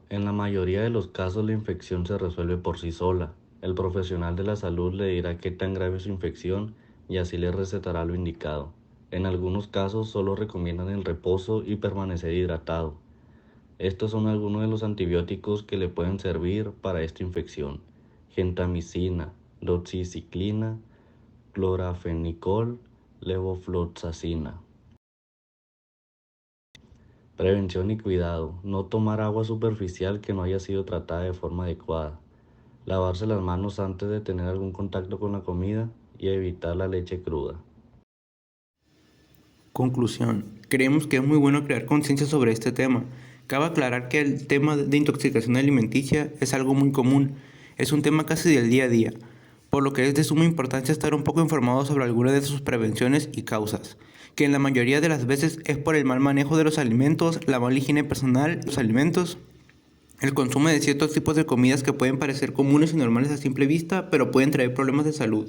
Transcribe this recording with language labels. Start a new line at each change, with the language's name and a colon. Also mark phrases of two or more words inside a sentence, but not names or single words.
Spanish: En la mayoría de los casos la infección se resuelve por sí sola. El profesional de la salud le dirá qué tan grave es su infección y así le recetará lo indicado. En algunos casos solo recomiendan el reposo y permanecer hidratado. Estos son algunos de los antibióticos que le pueden servir para esta infección: gentamicina, doxiciclina, clorafenicol, levofloxacina. Prevención y cuidado. No tomar agua superficial que no haya sido tratada de forma adecuada. lavarse las manos antes de tener algún contacto con la comida y evitar la leche cruda. Conclusión. Creemos que es muy bueno crear conciencia sobre este tema. Cabe aclarar que el tema de intoxicación alimenticia es algo muy común, es un tema casi del día a día, por lo que es de suma importancia estar un poco informado sobre algunas de sus prevenciones y causas, que en la mayoría de las veces es por el mal manejo de los alimentos, la mala higiene personal, los alimentos, el consumo de ciertos tipos de comidas que pueden parecer comunes y normales a simple vista, pero pueden traer problemas de salud.